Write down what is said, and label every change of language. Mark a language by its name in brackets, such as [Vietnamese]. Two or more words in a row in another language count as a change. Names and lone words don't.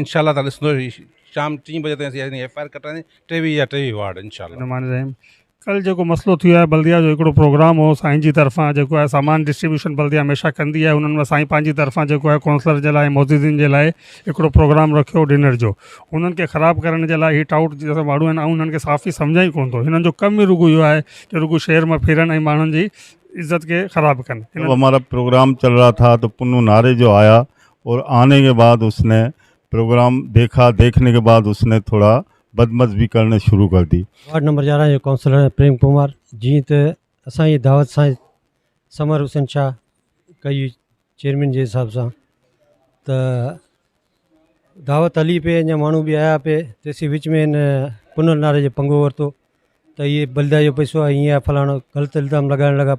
[Sindhi] इंशाअल्लाह ताला ॾिसंदो शाम 3 बजे ताईं असीं FIR कटाईंदे 23 या 23 वार्ड इंशाअल्लाह। कल जो मसलो थियो आहे बल्दिया जो हिकिड़ो प्रोग्राम हो, साईं जी तरफ़ां जेको आहे सामान डिस्ट्रीब्यूशन बल्दिया हमेशह कंदी आहे। उन्हनि में साईं पंहिंजी तरफ़ां जेको आहे काउंसलर जे लाइ, मुअज़्ज़िज़ीन जे लाइ हिकिड़ो प्रोग्राम रखियो डिनर जो। उन्हनि खे ख़राबु करण जे लाइ हिट आउट जैसे माण्हू आहिनि, ऐं उन्हनि खे साफ़ ई सम्झ ई कोन थो। हिननि जो कमु ई रुॻो इहो आहे कि रुॻो शहर में फिरनि ऐं माण्हुनि जी इज़्ज़त के ख़राबु कनि। [Urdu] جب ہمارا پروگرام چل رہا تھا تو پنو نارے جو آیا، اور آنے کے بعد اسنے پروگرام دیکھا، دیکھنے کے بعد اسنے تھوڑا بدمز بھی کرنے شروع کر دی. [Sindhi] वार्ड नंबर 11 जो काउंसलर प्रेम कुमार जी, त असां जी दावत सां समर हुसैन शाह कई चेयरमैन जे हिसाब सां, त दावत हली पे, अञा माण्हू बि आया पे, तेसी विच में हिन पुनल नारे जो पंगो वरितो त इहे बल्दिया जो पैसो आहे, हीअं फलाणो ग़लति इल्ज़ाम लॻाइण लॻा।